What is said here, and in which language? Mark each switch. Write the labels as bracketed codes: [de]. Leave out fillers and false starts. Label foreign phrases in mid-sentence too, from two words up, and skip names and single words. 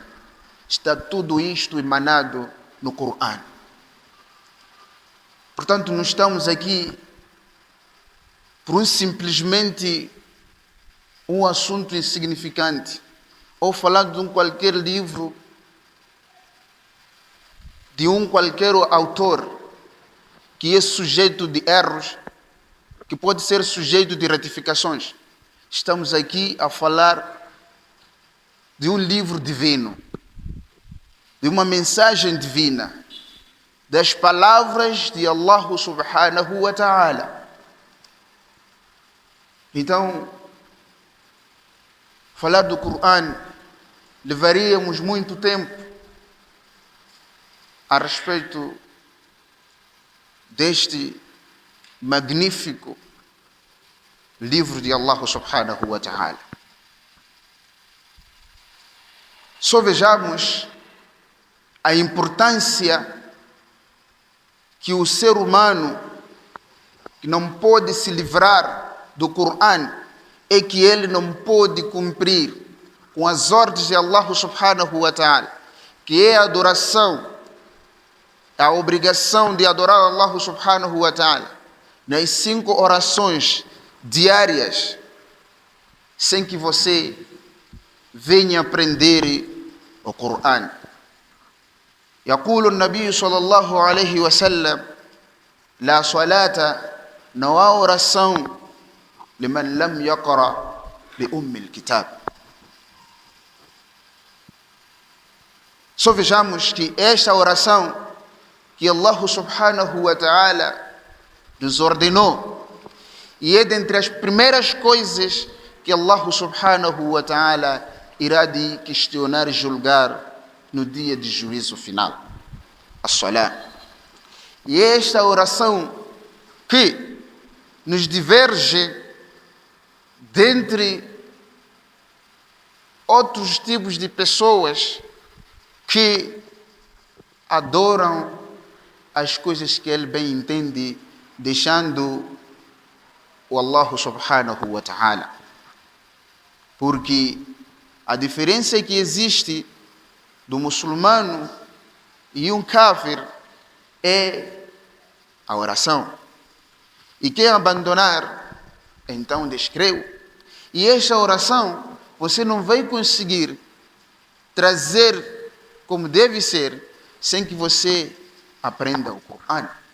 [pt] Está tudo isto emanado no Coran. Portanto, não estamos aqui por simplesmente um assunto insignificante ou falar de qualquer livro, de qualquer autor que é sujeito de erros, que pode ser sujeito de retificações. Estamos aqui a falar de um livro divino, de uma mensagem divina, das palavras de [ar] الله سبحانه وتعالى. [pt] Então, falar do Coran levaríamos muito tempo a respeito deste magnífico livro de [ar] الله سبحانه وتعالى. [pt] Só vejamos a importância que o ser humano que não pode se livrar do Coran é que ele não pode cumprir com as ordens de [ar] الله سبحانه وتعالى, [pt] que é a adoração, a obrigação de adorar [ar] الله سبحانه وتعالى [pt] nas 5 orações diárias, sem que você venha aprender o Coran. [ar] يقول النبي صلى الله عليه وسلم لا صلاة نوى oração لمن لم يقرأ بأم الكتاب. [pt] Só vejamos que esta oração que [ar] الله سبحانه وتعالى [pt] nos ordenou, e é dentre as primeiras coisas que [ar] الله سبحانه وتعالى [pt] irá de questionar e julgar no dia de juízo final, a Salah. E esta oração que nos diverge dentre outros tipos de pessoas que adoram as coisas que ele bem entende, deixando o [ar] الله سبحانه وتعالى. [pt] Porque a diferença que existe do muçulmano e kafir é a oração. E quem abandonar, então descreu. E esta oração você não vai conseguir trazer como deve ser sem que você aprenda o Coran.